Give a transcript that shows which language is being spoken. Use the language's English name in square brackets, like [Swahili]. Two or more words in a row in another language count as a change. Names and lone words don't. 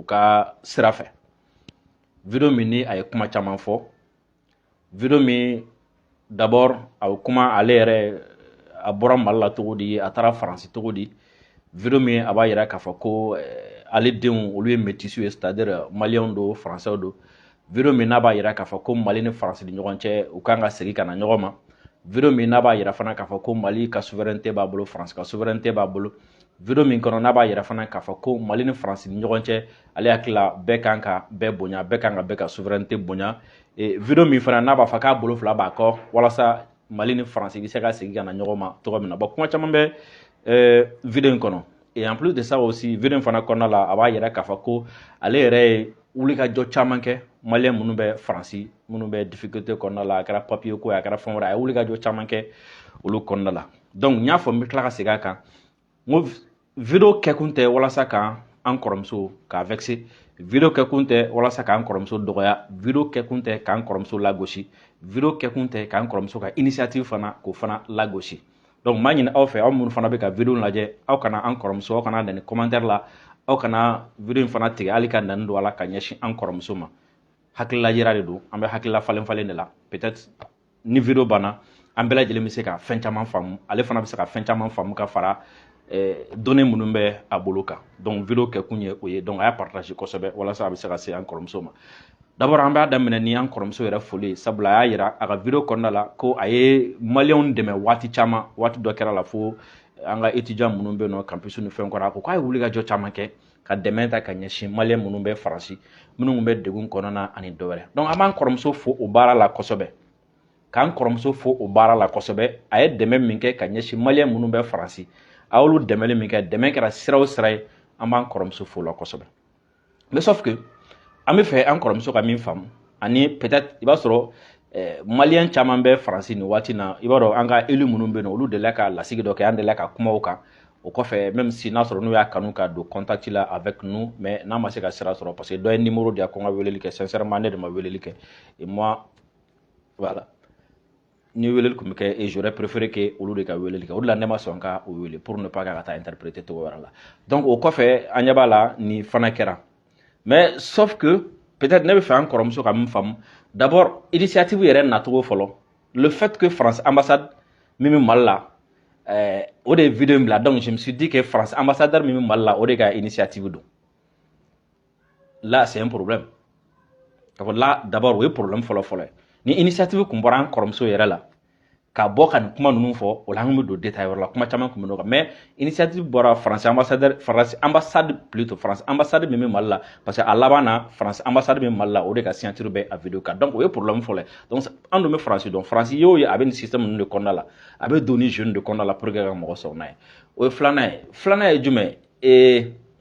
[Bambara] ka sira fɛ video min ni a ye kuma caman fɔ video min d'abord a bɛ kuma ale yɛrɛ a bɔra Mali la cogo di a taara France cogo di video min a b'a yira k'a fɔ ko ale denw olu ye métis ye c'est-à-dire maliyɛnw don français don video min n'a b'a yira k'a fɔ ko Mali ni France ni ɲɔgɔn cɛ u kan ka segin ka na ɲɔgɔn ma video min n'a b'a yira fana k'a fɔ ko Mali ka souveraineté b'a bolo France ka souveraineté b'a bolo video min kɔnɔ n'a b'a yira fana k'a fɔ ko Mali ni France ni ɲɔgɔn cɛ ale hakili la bɛɛ kan ka bɛɛ bonya bɛɛ kan ka bɛɛ ka souveraineté bonya video min fana n'a b'a fɔ k'a bolo fila b'a kɔ walasa Mali ni France bi se ka sigi kana ɲɔgɔn togo min na bon kuma caman bɛ vidéo in kɔnɔ [French] et en plus de ça aussi [Bambara] vidéo in fana kɔnɔna la a b'a yɛrɛ k'a fɔ ko ale yɛrɛ ye wulikajɔ caman kɛ maliyɛn minnu bɛ faransi minnu bɛ difficulté kɔnɔna la a kɛra papier ko a kɛra fɛn wɛrɛ a ye wulikajɔ caman kɛ olu kɔnɔna la donc n y'a fɔ n bɛ tila ka segin a kan n ko vidéo kɛkun tɛ walasa ka an kɔrɔmuso k'a vexé vidéo kɛkun tɛ walasa k'an kɔrɔmuso dɔgɔya vidéo kɛkun tɛ k'an kɔrɔmuso lagosi vidéo kɛkun tɛ k'an kɔrɔmuso ka initiative fana k'o fana lagosi donc m'a ɲini aw fɛ aw minnu fana bɛ ka vidéo lajɛ aw kana an kɔrɔmuso aw kana nani commentaire la aw kana vidéo in fana tigɛ hali ka nani don a la ka ɲɛsin an kɔrɔmuso ma hakilila yira de don an bɛ hakilila falen falen de la peut-être ni vidéo banna an bɛɛ lajɛlen bɛ se ka fɛn caman faamu ale fana bɛ se ka fɛn caman faamu ka fara données minnu bɛ a bolo kan donc vidéo kɛkun ye o ye donc a y'a partage kosɛbɛ walasa a bɛ se ka se an kɔrɔmuso ma d'abord an b'a daminɛ ni an kɔrɔmuso yɛrɛ foli sabula a y'a yira a ka vidéo kɔnɔna la ko a ye maliyɛnw dɛmɛ waati caman waati dɔ kɛra la fo an ka étudiant minnu bɛ yen nɔ campus ni fɛn kɔrɔ a ko k'a ye wulikajɔ caman kɛ ka dɛmɛ ta ka ɲɛsin maliyɛn minnu bɛ faransi minnu bɛ degun kɔnɔna ani dɔwɛrɛ donc an b'an kɔrɔmuso fo o baara la kosɛbɛ k'an kɔrɔmuso fo o baara la kosɛbɛ a ye dɛmɛ min kɛ ka ɲɛsin maliyɛn minnu bɛ faransi a y'olu dɛmɛli min kɛ dɛmɛ kɛra sira o sira ye an b'an kɔrɔmuso fo la kosɛbɛ [French] mais sauf que [Bambara] an bɛ fɛ an kɔrɔmuso ka min faamu ani peut-être i b'a sɔrɔ maliyɛn caman bɛ faransi nin waati na i b'a dɔn an ka élu minnu bɛ yen nɔ olu delila ka lasigi dɔ kɛ an delila ka kuma o kan o kɔfɛ [French] même si [Bambara] n'a sɔrɔ n'u y'a kanu ka don contact la [French] avec nous mais [Bambara] n'a ma se ka sira sɔrɔ [French] parce que [Bambara] dɔ ye numéro di yan ko n ka weleli kɛ sincèrement ne de ma weleli kɛ [French] et moi voilà [Bambara] ni weleli tun bɛ kɛ [French] et j'aurais préféré que [Bambara] olu de ka weleli kɛ o de la ne ma sɔn ka o wele [French] pour ne pas [Bambara] ka taa interpréter cogo wɛrɛ la donc o kɔfɛ an ɲɛ b'a la nin fana kɛra [French] mais sauf que peut-être [Bambara] ne bɛ fɛ an kɔrɔmuso ka min faamu d'abord initiative yɛrɛ nacogo fɔlɔ [French] le fait que France ambassade [Bambara] min bɛ Mali la o de ye vidéo in bila [French] donc je me suis dit que France ambassadeur [Bambara] min bɛ Mali la o de ka initiative don [French] là c'est un problème là d'abord [Bambara] o ye problème fɔlɔ-fɔlɔ ye ni initiative tun bɔra an kɔrɔmuso yɛrɛ la ka bɔ ka nin kuma ninnu fɔ o la an bɛ don détail wɛrɛ la kuma caman tun bɛ nɔgɔ [French] mais initiative [Bambara] bɔra France ambassade [French] plutôt France ambassade [Bambara] min bɛ Mali la [French] parce que [Bambara] a laban na France ambassade min bɛ Mali la o de ka signature bɛ a vidéo kan donc o ye problème fɔlɔ ye donc an dun bɛ France dɔn France ye o ye a bɛ nin système ninnu de kɔnɔna la a bɛ don ni jeune de kɔnɔna la [French] pour que [Bambara] ka mɔgɔ sɔrɔ n'a ye o ye filanan ye jumɛn